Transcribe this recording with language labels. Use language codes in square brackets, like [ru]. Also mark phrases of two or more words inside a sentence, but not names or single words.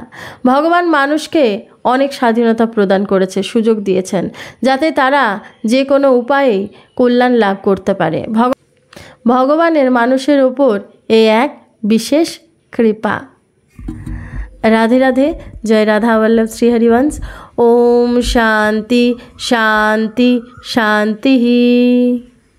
[bn] ভগবান মানুষকে অনেক স্বাধীনতা প্রদান করেছে, সুযোগ দিয়েছেন যাতে তারা যে কোনো উপায়ে কল্যাণ লাভ করতে পারে। ভগবানের মানুষের ওপর এ এক বিশেষ কৃপা। [hi] राधे राधे। जय राधा वल्लभ श्री हरिवंश। [sa] ओम शांति शांति शांति।